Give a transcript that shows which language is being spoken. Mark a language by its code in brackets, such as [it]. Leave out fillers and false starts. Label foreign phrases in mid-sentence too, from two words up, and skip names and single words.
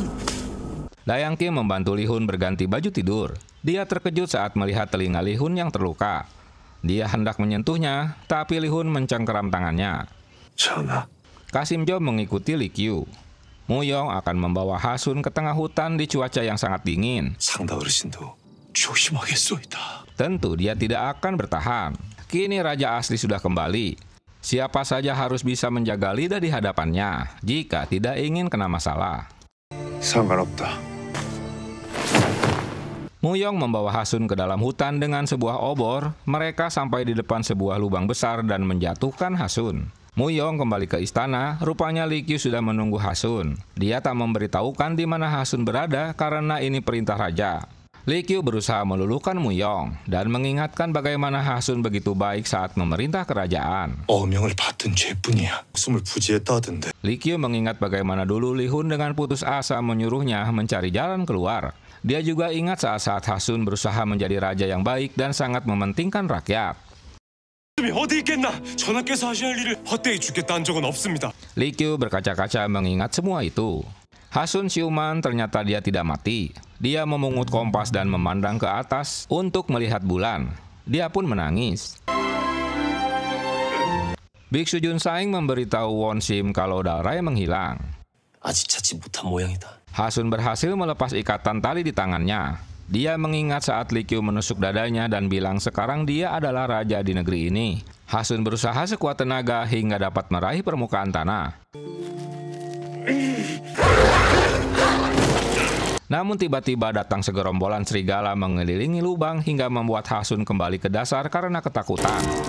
[id] Dayang Kim membantu Li Hun berganti baju tidur. Dia terkejut saat melihat telinga Li Hun yang terluka. Dia hendak menyentuhnya, tapi Li Hun mencengkeram tangannya. [ko] 전하, [id] Kasim Jo mengikuti Li Qiu. Muyong akan membawa Hasun ke tengah hutan di cuaca yang sangat dingin. [ko] 상다 어르신도 조심하겠소이다. [id] Tentu dia tidak akan bertahan. Kini Raja asli sudah kembali. Siapa saja harus bisa menjaga lidah di hadapannya jika tidak ingin kena masalah. [ko] 상관없다. [id] Muyong membawa Hasun ke dalam hutan dengan sebuah obor. Mereka sampai di depan sebuah lubang besar dan menjatuhkan Hasun. Muyong kembali ke istana, rupanya Li Qiu sudah menunggu Hasun. Dia tak memberitahukan di mana Hasun berada karena ini perintah raja. Li Qiu berusaha meluluhkan Muyong dan mengingatkan bagaimana Hasun begitu baik saat memerintah kerajaan. [ko] 어명을 받은 죄뿐이야. 목숨을 부지했다던데. [id] Li Qiu mengingat bagaimana dulu Li Hun dengan putus asa menyuruhnya mencari jalan keluar. Dia juga ingat saat-saat Hasun berusaha menjadi raja yang baik dan sangat mementingkan rakyat. [ko] 어디 있겠나? 전하께서 하셔야 할 일을 헛되이 죽겠다 한 적은 없습니다. [id] Li Qiu berkaca-kaca mengingat semua itu. Hasun siuman ternyata dia tidak mati. Dia memungut kompas dan memandang ke atas untuk melihat bulan. Dia pun menangis. Biksu Junsaing memberitahu Won Sim kalau Dalrai menghilang. [ko] 아직 찾지 못한 모양이다. [id] Hasun berhasil melepas ikatan tali di tangannya. Dia mengingat saat Li Qiu menusuk dadanya dan bilang sekarang dia adalah raja di negeri ini. Hasun berusaha sekuat tenaga hingga dapat meraih permukaan tanah. Namun tiba-tiba datang segerombolan serigala mengelilingi lubang hingga membuat Hasun kembali ke dasar karena ketakutan.